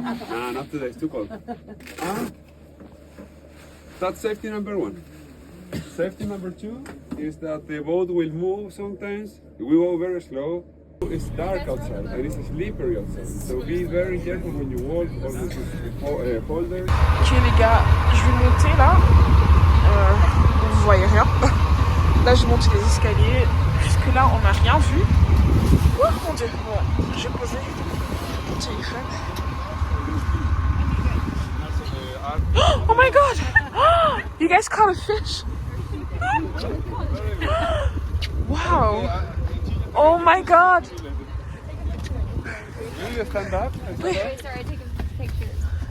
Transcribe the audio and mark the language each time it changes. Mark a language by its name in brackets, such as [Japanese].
[English] Nah, not today, it's too cold. That's safety number 1. Safety number 2 is that the boat will move sometimes. We go very slow. It's dark outside and it's slippery outside. So be very careful when you walk. Always hold there. [French] Ok les gars, je vais monter là. Vous voyez rien. Là je monte les escaliers. Jusque là on n'a rien vu. Oh mon Dieu. Bon, je vais poser mon téléphone. [English] Oh my god! You guys caught a fish? Wow! Oh my god! Will you stand up? Wait, sorry, taking pictures.